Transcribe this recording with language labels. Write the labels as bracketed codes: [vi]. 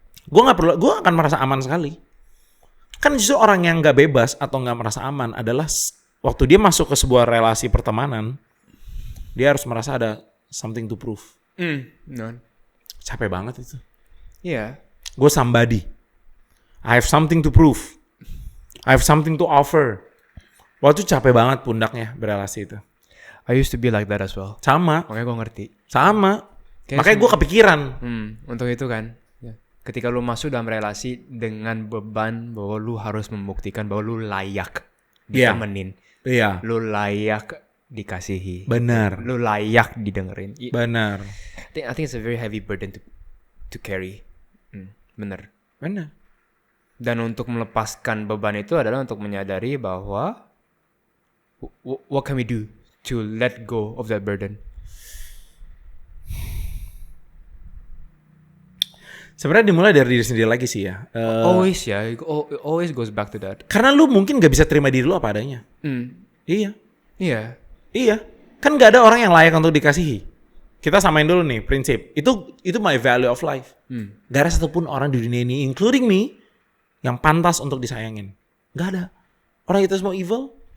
[id] Gue akan merasa aman sekali. Kan justru orang yang gak bebas atau gak merasa aman adalah waktu dia masuk ke sebuah relasi pertemanan, dia harus merasa ada [en] something to prove. No. [id] Capek banget itu. Iya. Gue somebody. [en] I have something to prove. I have something to offer. [id] Waktu itu capek banget pundaknya berelasi itu. [en] I used to be like that as well. [id] Sama. Makanya gue ngerti. Sama. Kayak Makanya gue kepikiran. Untuk itu kan. Ketika lu masuk dalam relasi dengan beban bahwa lu harus membuktikan bahwa lu layak ditemenin. Iya. Lu layak dikasihi. Benar. Lu layak didengerin. Benar. [en] I think it's a very heavy burden to carry. [id] Benar. Dan untuk melepaskan beban itu adalah untuk menyadari bahwa [en] what can we do to let go of that burden? [id] Sebenarnya dimulai dari diri sendiri lagi sih ya. [en] Always ya, it always goes back to that. [id] Karena lu mungkin gak bisa terima diri lu apa adanya. Iya. Kan gak ada orang yang layak untuk dikasihi. Kita samain dulu nih prinsip. Itu [en] my value of life. [id] Gak ada satupun orang di dunia ini, [en] including me, [id] yang pantas untuk disayangin. Gak ada. Orang itu semua evil.